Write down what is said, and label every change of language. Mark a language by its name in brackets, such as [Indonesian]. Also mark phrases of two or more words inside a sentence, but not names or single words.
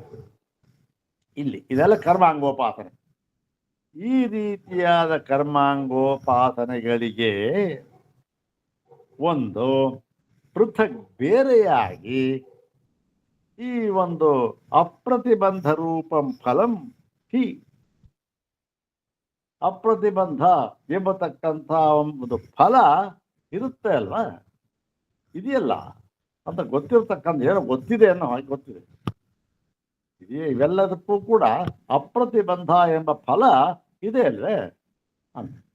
[Kannada] ಇಲ್ಲಿ ಇದೆಲ್ಲ ಕರ್ಮಾಂಗೋಪಾಸನೆ. ಈ ರೀತಿಯಾದ ಕರ್ಮಾಂಗೋಪಾಸನೆಗಳಿಗೆ ಒಂದು ಪೃಥಕ್ ಬೇರೆಯಾಗಿ ಈ ಒಂದು [Sanskrit] ಅಪ್ರತಿಬಂಧ ರೂಪಂ ಫಲಂ ಹಿ, [Kannada] ಅಪ್ರತಿಬಂಧ ಎಂಬತಕ್ಕಂಥ ಒಂದು ಫಲ ಇರುತ್ತೆ ಅಲ್ವಾ, ಇದೆಯಲ್ಲ ಅಂತ ಗೊತ್ತಿರ್ತಕ್ಕಂಥ, ಏನೋ ಗೊತ್ತಿದೆ ಅನ್ನೋ ಹಾಗೆ ಗೊತ್ತಿದೆ. ಇವೆಲ್ಲದಕ್ಕೂ ಕೂಡ ಅಪ್ರತಿಬಂಧ ಎಂಬ ಫಲ ಇದೆ ಅಲ್ವೇ ಅಂತ.